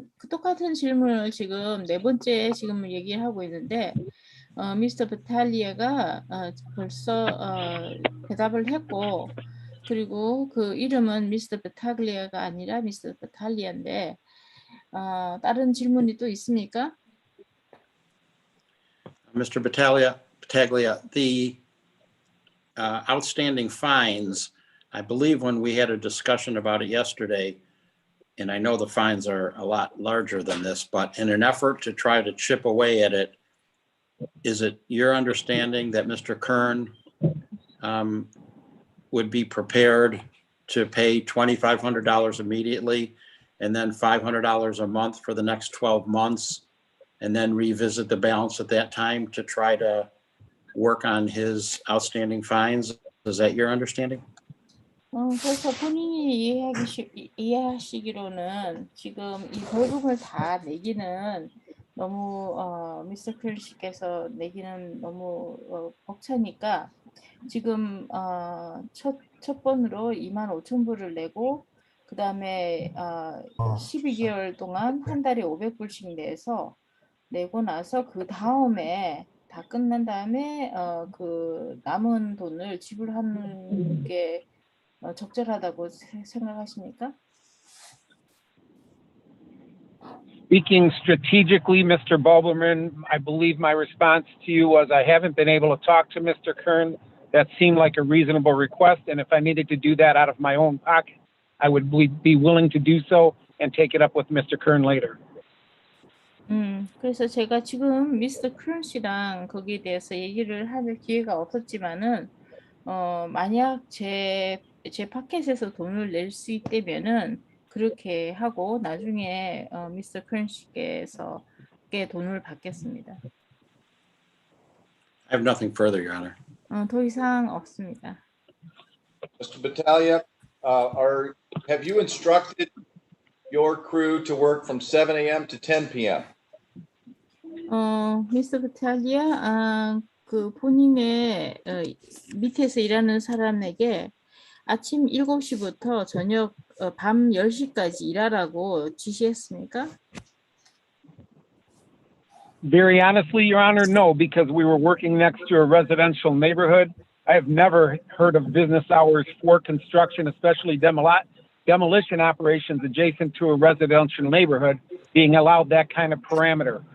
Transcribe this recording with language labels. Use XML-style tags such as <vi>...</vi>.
<ko>똑같은 질문을 지금 4번째 지금 얘기를 하고 있는데, 미스터 바탈리아가 벌써 대답을 했고, 그리고 그 이름은 미스터 바탈리아가 아니라 미스터 바탈리아인데, 다른 질문이 또 있습니까?</ko> <en>Mr. Battaglia, the outstanding fines, I believe when we had a discussion about it yesterday, and I know the fines are a lot larger than this, but in an effort to try to chip away at it, is it your understanding that Mr. Kern would be prepared to pay $2,500 immediately and then $500 a month for the next 12 months and then revisit the balance at that time to try to work on his outstanding fines? Is that your understanding?</en> <ko>그래서 본인이 이해하시기로는 지금 이 벌금을 다 내기는 너무 미스터 큰 씨께서 내기는 너무 벅차니까 지금 첫 번으로 25,000불을 내고, 그 다음에 12개월 동안 한 달에 500불씩 내고 나서 그 다음에 다 끝난 다음에 그 남은 돈을 지불하는 게 적절하다고 생각하십니까?</ko> <en>Speaking strategically, Mr. Bulberman, I believe my response to you was I haven't been able to talk to Mr. Kern. That seemed like a reasonable request, and if I needed to do that out of my own pocket, I would be willing to do so and take it up with Mr. Kern later.</en> <ko>그래서 제가 지금 미스터 큰 씨랑 거기에 대해서 얘기를 할 기회가 없었지만은 만약 제 파켓에서 돈을 낼 수 있다면은 그렇게 하고 나중에 미스터 큰 씨께서 돈을 받겠습니다.</ko> <en>I have nothing further, Your Honor.</en> <ko>더 이상 없습니다.</ko> <en>Mr. Battaglia, have you instructed your crew to work from 7 a.m. to 10 p.m.?</en> <ko>미스터 바탈리아, 그 본인의 밑에서 일하는 사람에게 아침 7시부터 저녁 밤 10시까지 일하라고 지시했습니까?</ko> <en>Very honestly, Your Honor, no, because we were working next to a residential neighborhood. I have never heard of business hours for construction, especially demolition operations adjacent to a residential neighborhood being allowed that kind of parameter.</en>